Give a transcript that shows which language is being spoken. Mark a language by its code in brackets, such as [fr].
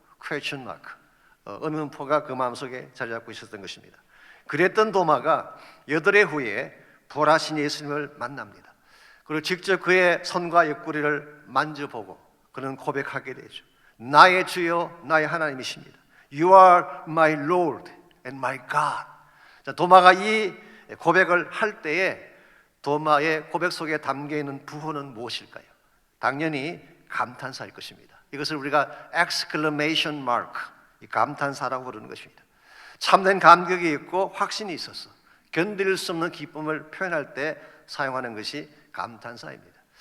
[ko] question mark, 의문표가 그 마음속에 자리 잡고 있었던 것입니다. 그랬던 도마가 8해 후에 부활하신 예수님을 만납니다. 그리고 직접 그의 손과 옆구리를 만져보고 그는 고백하게 되죠. 나의 주여 나의 하나님이십니다. [en] You are my Lord and my God. [ko] 자, 도마가 이 고백을 할 때에 도마의 고백 속에 담겨있는 부호는 무엇일까요? 당연히 감탄사일 것입니다. 이것을 우리가 exclamation mark, 감탄사라고 부르는 것입니다. 참된 감격이 있고 확신이 있어서 견딜 수 없는 기쁨을 표현할 때 사용하는 것이 감탄사입니다.